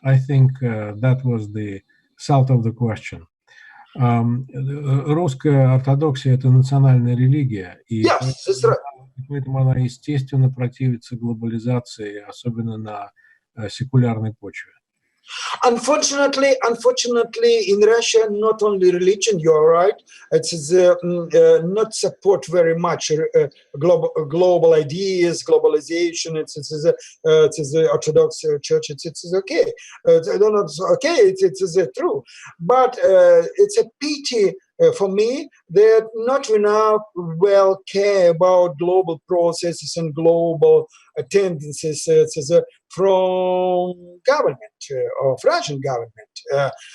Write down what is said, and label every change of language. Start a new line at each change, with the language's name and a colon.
English: I think that was the salt of the question.
Russian: Русская ортодоксия — это национальная религия, и поэтому она, естественно, противится глобализации, особенно на секулярной почве.
English: Unfortunately, in Russia, not only religion, you're right, it's not support very much global ideas, globalization. It's the Orthodox Church. It's okay. It's true, but it's a pity for me that not enough well care about global processes and global tendencies from government of Russian government.